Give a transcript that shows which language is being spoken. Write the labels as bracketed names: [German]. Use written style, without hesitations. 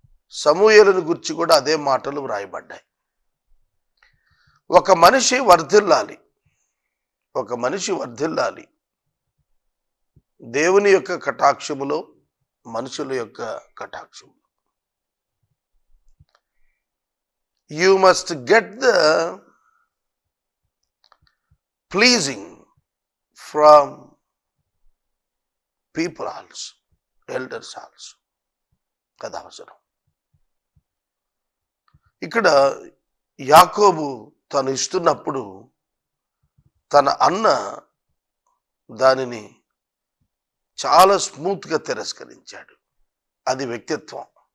[Telugu] సమూయేలుని గురించి కూడా అదే మాటలు వ్రాయబడ్డాయి. ఒక మనిషి వర్ధిల్లాలి, ఒక మనిషి వర్ధిల్లాలి దేవుని యొక్క కటాక్షములో, మనుషుల యొక్క కటాక్షములో. [English] You must get the pleasing from people also, elders also. [Telugu] కదా అవసరం. ఇక్కడ యాకోబు తను ఇస్తున్నప్పుడు తన అన్న దానిని చాలా స్మూత్గా తిరస్కరించాడు. అది వ్యక్తిత్వం.